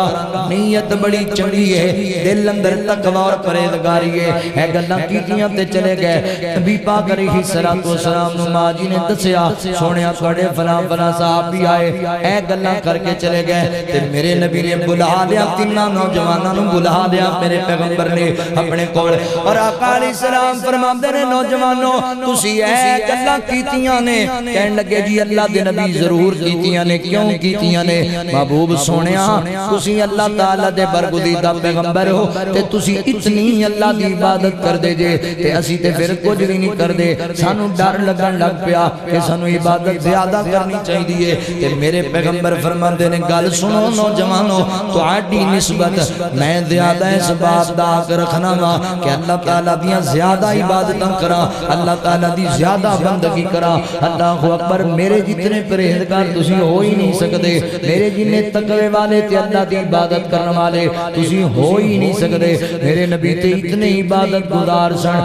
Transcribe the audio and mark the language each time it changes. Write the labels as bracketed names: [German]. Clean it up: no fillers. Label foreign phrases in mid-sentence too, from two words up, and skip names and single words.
[Punjabi] نیت بڑی چنگی ہے، دل اندر تقوی اور پرہیزگاری ہے، اے گلاں کیتیاں تے چلے گئے۔ نبی پاک [Arabic] علیہ الصلوۃ والسلام [Punjabi] نو ماں جی نے دسیا سونیا کڑے فلاں صحابی آئے، اے گلاں کر کے چلے گئے تے میرے نبی نے بلا لیا، تیناں نوجواناں نو بلا لیا میرے پیغمبر نے اپنے کول، اور آقا [Arabic] علیہ السلام [Punjabi] فرماندے نے نوجوانوں تسی اے گلاں کیتیاں نے؟ کہن لگے جی اللہ دے نبی ضرور کیتیاں نے، کیوں کیتیاں نے؟ محبوب سونیا تسی اللہ تعالی دے برگزیدہ پیغمبر ہو تے تسی اتنی اللہ دی عبادت کر دے جے تے اسی تے پھر کچھ بھی نہیں کر دے، سانو ڈر لگن لگ پیا کہ سانو عبادت زیادہ کرنی چاہیے تے میرے پیغمبر فرماندے نے گل سنو نوجوانوں تہاڈی نسبت میں زیادہ اس بات دا حق رکھنا وا کہ اللہ تعالیٰ دیاں زیادہ عبادتاں کرا، اللہ تعالیٰ دی زیادہ بندگی کرا۔ [Arabic] اللہ اکبر، [Punjabi] میرے جتنے پرہیزگار تسی ہو ہی نہیں سکتے، میرے جتنے تقوی والے تے اللہ دی عبادت کرنے والے تسی ہو ہی نہیں سکتے، میرے نبی تے اتنے عبادت گزار سن۔